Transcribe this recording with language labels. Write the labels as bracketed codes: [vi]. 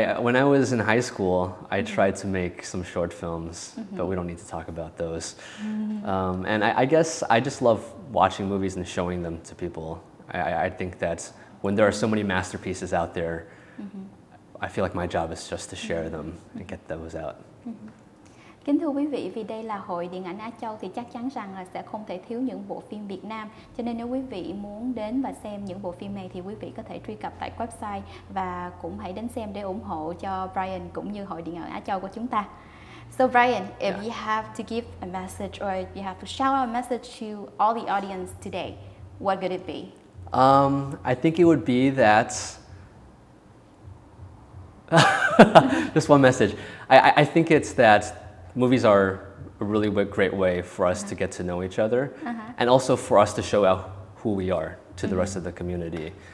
[en] When I was in high school, I tried to make some short films, but we don't need to talk about those. And I guess I just love watching movies and showing them to people. I think that when there are so many masterpieces out there, I feel like my job is just to share them and get those out. [vi] Kính thưa quý vị, vì đây là Hội Điện ảnh Á Châu thì chắc chắn rằng là sẽ không thể thiếu những bộ phim Việt Nam. Cho nên nếu quý vị muốn đến và xem những bộ phim này thì quý vị có thể truy cập tại website và cũng hãy đến xem để ủng hộ cho Brian cũng như Hội Điện ảnh Á Châu của chúng ta. [en] So Brian, if you have to give a message or you have to shout out a message to all the audience today, what could it be? I think it would be that just one message. I think it's that movies are a really great way for us to get to know each other, and also for us to show out who we are to the rest of the community.